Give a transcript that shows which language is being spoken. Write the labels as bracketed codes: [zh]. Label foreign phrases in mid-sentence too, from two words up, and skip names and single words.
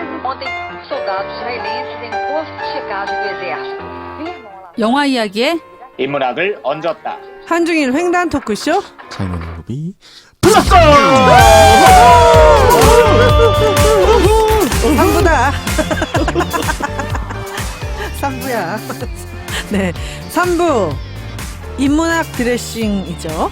[pt] Ontem, soldados israelenses em posto de checagem do exército firmam lá. [ko] 영화 이야기에 인문학을 얹었다. 한중일 횡단 토크쇼 채널 무비 플러스. 3부다. 3부야. 네, 3부 인문학 드레싱이죠.